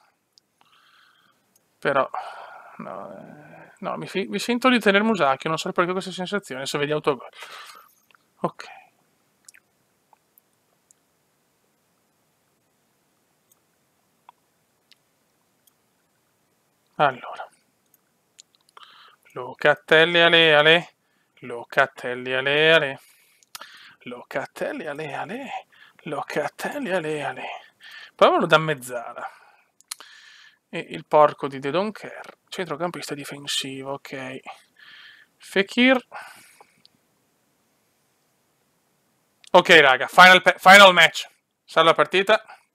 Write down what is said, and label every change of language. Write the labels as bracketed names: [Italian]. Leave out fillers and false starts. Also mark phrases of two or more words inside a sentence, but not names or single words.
[Italian] Però, no, no mi sento di tenere Musaki, non so perché questa sensazione, adesso vedi autogol. Ok. Allora. Locatelli ale ale. Locatelli ale ale. Locatelli ale ale. Locatelli ale ale. Proviamolo da mezzala. E il porco di De Donker, centrocampista difensivo, ok. Fekir. Ok raga, [English] final match. [Italian] Salva la partita.